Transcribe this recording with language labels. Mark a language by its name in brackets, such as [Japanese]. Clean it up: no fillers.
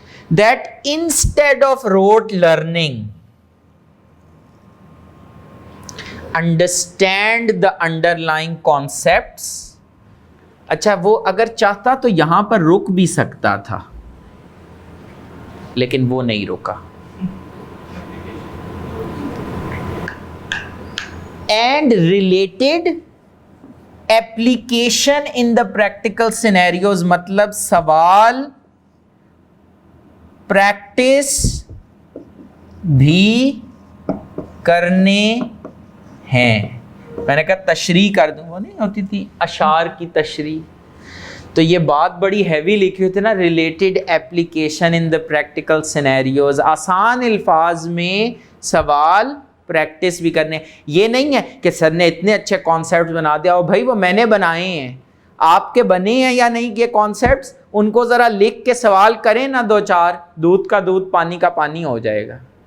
[English] That instead of rote learning understand the underline concepts. [Urdu] اچھا وہ اگر چاہتا تو یہاں پر رک بھی سکتا تھا, لیکن وہ نہیں رکا. [English] And related application in the practical scenarios, [Urdu] مطلب سوال پریکٹس بھی کرنے ہیں. میں نے کہا تشریح کر دوں, وہ نہیں ہوتی تھی اشعار کی تشریح, تو یہ بات بڑی ہیوی لکھی ہوئی تھی نا, [English] Related application in the practical scenarios. [Urdu] آسان الفاظ میں سوال پریکٹس بھی کرنے. یہ نہیں ہے کہ سر نے اتنے اچھے کانسیپٹس بنا دیا, اور بھائی وہ میں نے بنائے ہیں, آپ کے بنے ہیں یا نہیں یہ کانسیپٹس, ان کو ذرا لکھ کے سوال کریں نا 2-4, دودھ کا دودھ پانی کا پانی ہو جائے گا.